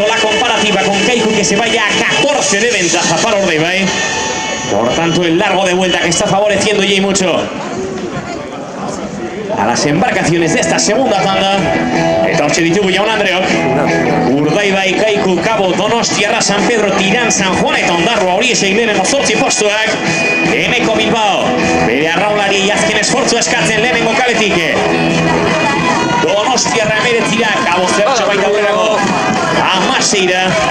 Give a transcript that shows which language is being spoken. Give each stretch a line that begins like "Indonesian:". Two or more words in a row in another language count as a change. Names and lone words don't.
Spanish: La comparativa con Kaiku que se vaya a 14 de ventaja para Urdaibai. Por tanto, el largo de vuelta que está favoreciendo y mucho a las embarcaciones de esta segunda tanda.
Basque: Eta hortxe ditugu Jaun Andreok. Urdaibai, Kaiku, Cabo, Donostierra, San Pedro, Tirán, San Juan eta Ondarroa horiexek lehenengo 8 postuak. Eneco Bilbao, bere arraunlari azken esfortzua eskatzen lehenengo kaletik. Donostierra 19, Cabo zertxo baita aurrerago 16.